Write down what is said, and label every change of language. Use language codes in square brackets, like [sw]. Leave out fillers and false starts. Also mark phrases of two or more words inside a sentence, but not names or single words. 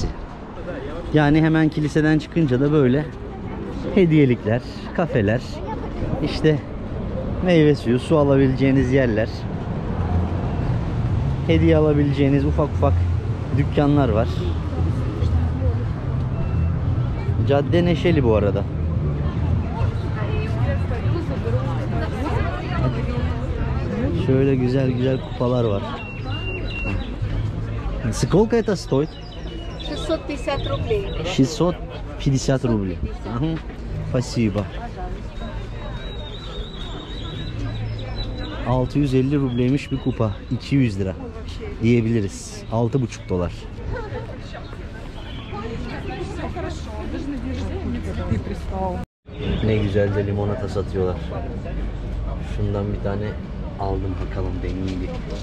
[tr] Yani hemen kiliseden çıkınca da böyle hediyelikler, kafeler, işte meyve suyu, su alabileceğiniz yerler, hediye alabileceğiniz ufak ufak dükkanlar var. Cadde neşeli bu arada. Şöyle güzel güzel kupalar var. [ru] Сколько это стоит? 650 рублей. 650 рублей. Спасибо. [tr] 650 rubleymiş bir kupa. 200 lira diyebiliriz. 6,5 dolar. Ne güzel de limonata satıyorlar. Şundan bir tane aldım, bakalım deneyeyim bir.